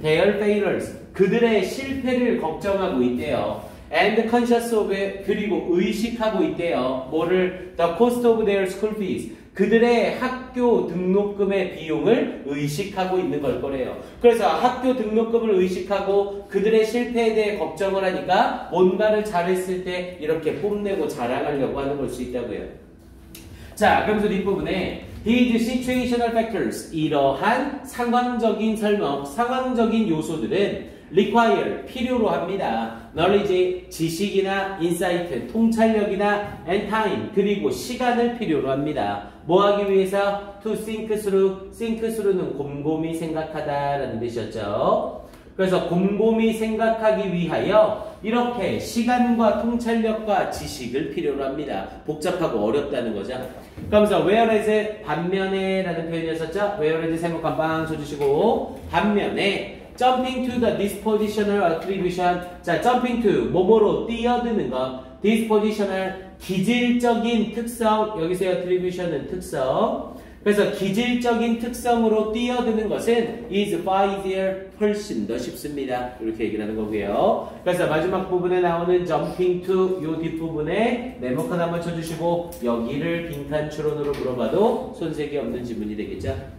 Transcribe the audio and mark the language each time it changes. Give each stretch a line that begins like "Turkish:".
English: their failures,
Korean: 그들의 실패를 걱정하고 있대요.
English: and conscious of,
Korean: 그리고 의식하고 있대요. 뭐를?
English: the cost of their school fees,
Korean: 그들의 학교 등록금의 비용을 의식하고 있는 걸 거래요. 그래서 학교 등록금을 의식하고 그들의 실패에 대해 걱정을 하니까 뭔가를 잘했을 때 이렇게 뽐내고 자랑하려고 하는 걸 수 있다고요. 자, 그러면서 뒷부분에
English: These situational factors,
Korean: 이러한 상황적인 설명, 상황적인 요소들은 require, 필요로 합니다. knowledge, 지식이나 insight, 통찰력이나
English: and time,
Korean: 그리고 시간을 필요로 합니다. 뭐 하기 위해서?
English: to think through, think through는
Korean: 곰곰이 생각하다라는 뜻이었죠. 그래서 곰곰이 생각하기 위하여 이렇게 시간과 통찰력과 지식을 필요로 합니다. 복잡하고 어렵다는 거죠. 그러면서 whereas, 반면에 라는 표현이었었죠.
English: whereas
Korean: 세모 깜빵 쳐주시고, 반면에
English: jumping to the dispositional attribution.
Korean: 자,
English: jumping to,
Korean: 뭐뭐로 뛰어드는 것. dispositional, 기질적인 특성. 여기서 attribution은 특성. 그래서 기질적인 특성으로 뛰어드는 것은
English: is far easier,
Korean: 훨씬 더 쉽습니다. 이렇게 얘기를 하는 거고요. 그래서 마지막 부분에 나오는
English: jumping to
Korean: 요 뒷부분에 네모칸 한번 쳐주시고 여기를 빈칸 추론으로 물어봐도 손색이 없는 지문이 되겠죠.